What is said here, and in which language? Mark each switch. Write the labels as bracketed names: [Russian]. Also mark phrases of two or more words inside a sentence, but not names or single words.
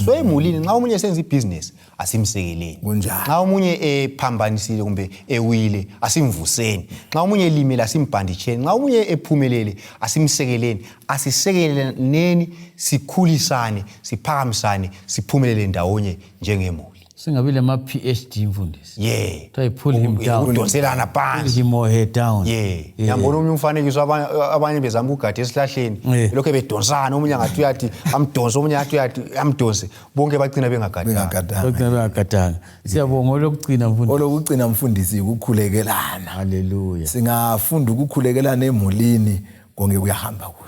[North Ndebele] So emulini nxa umunye esenza ibusiness asimsekeleni. Nxa umunye ephambanisile kumbe ewile asimvuseni. Nxa umunye elimela asimbhanditsheni. Nxa umunye ephumelele asimsekeleni. Asisekeleneni, sikhulisane, siphakamisane, siphumelele ndawonye njengemuli. Singabile ma PhD mfundisi. [English] Try pull him down. [North Ndebele] Udonselana phansi. [English] Pull him or head down. [North Ndebele] Ngiyambona umunye umfanekiso abanye bezama ukugada esihlahleni. Lokho bedonsana omunye ngathi uyathi amdonse omunye ngathi uyathi amdonse. Bonke bagcina bengagadanga. Siyabonga olokugcina mfundisi. Olokugcina mfundisi ukukhulekelana. Haleluya. Singafunda ukukhulekelana emulini konke kuyahamba kuhle.